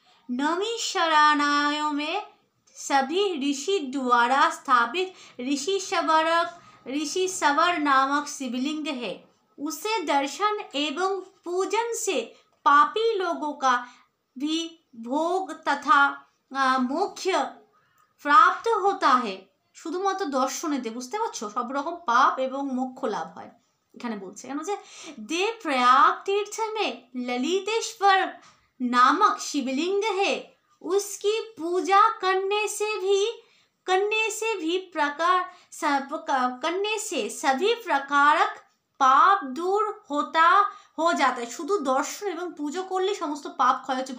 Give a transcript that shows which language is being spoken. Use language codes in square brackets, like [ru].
[hi] नैमिषारण्यों में सभी ऋषि द्वारा स्थापित ऋषि सवर नामक शिवलिंग है। उसे दर्शन एवं पूजन से पापी लोगों का भी भोग तथा मोक्ष प्राप्त होता है। [bn] শুধুমাত্র দর্শনেতে, বুঝতে পারছো, সব রকম পাপ এবং মোক্ষ লাভ হয়। এখানে বলছে কেন যে [hi] देव प्रयाग तीर्थ में ललितेश्वर नामक शिवलिंग है, उसकी पूजा करने से सभी प्रकारक পাপ দূর हो जाता है। [bn] শুধু দর্শন এবং পুজো করলে সমস্ত পাপ ক্ষয় হচ্ছে।